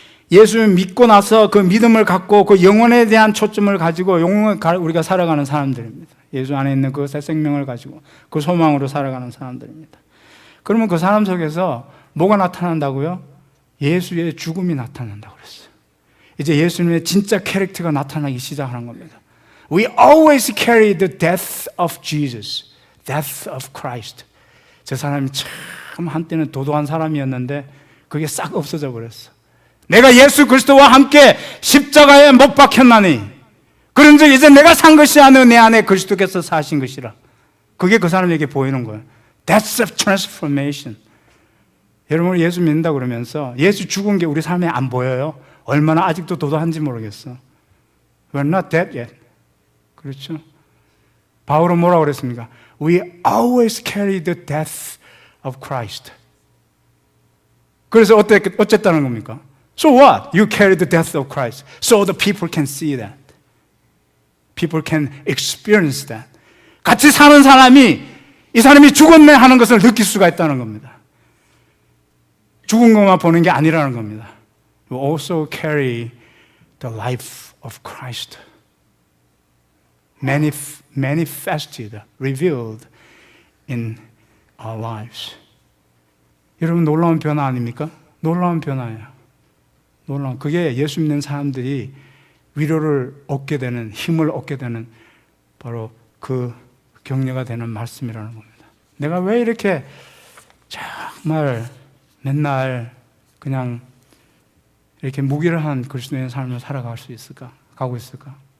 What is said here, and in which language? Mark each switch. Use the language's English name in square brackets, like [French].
[Korean] 예수를 믿고 나서 그 믿음을 갖고 그 영혼에 대한 초점을 가지고 우리가 살아가는 사람들입니다. 예수 안에 있는 그 새 생명을 가지고 그 소망으로 살아가는 사람들입니다. 그러면 그 사람 속에서 뭐가 나타난다고요? 예수의 죽음이 나타난다고 그랬어요. 이제 예수님의 진짜 캐릭터가 나타나기 시작하는 겁니다. [English] We always carry the death of Jesus, death of Christ. [Korean] 저 사람이 참 한때는 도도한 사람이었는데 그게 싹 없어져 버렸어. 내가 예수 그리스도와 함께 십자가에 못 박혔나니 그런즉 이제 내가 산 것이 아니오 내 안에 그리스도께서 사신 것이라. 그게 그 사람에게 보이는 거예요. [English] That's a transformation. [Korean] 여러분 예수 믿는다 그러면서 예수 죽은 게 우리 삶에 안 보여요? 얼마나 아직도 도도한지 모르겠어. [English] We're not dead yet. [Korean] 그렇죠? 바울은 뭐라고 그랬습니까? [English] We always carry the death of Christ. [Korean] 그래서 어쨌다는 겁니까? [English] So what? You carry the death of Christ. So the people can see that. People can experience that. [Korean] 같이 사는 사람이 이 사람이 죽었네 하는 것을 느낄 수가 있다는 겁니다. 죽은 것만 보는 게 아니라는 겁니다. [English] You also carry the life of Christ. Manifested, revealed in our lives. [Korean] 여러분 놀라운 변화 아닙니까? 놀라운 변화예요. 놀라운. 그게 예수 믿는 사람들이 위로를 얻게 되는, 힘을 얻게 되는 바로 그 격려가 되는 말씀이라는 겁니다. 내가 왜 이렇게 정말 맨날 그냥 이렇게 무기력한 그리스도인의 삶을 살아갈 수 있을까? 가고 있을까?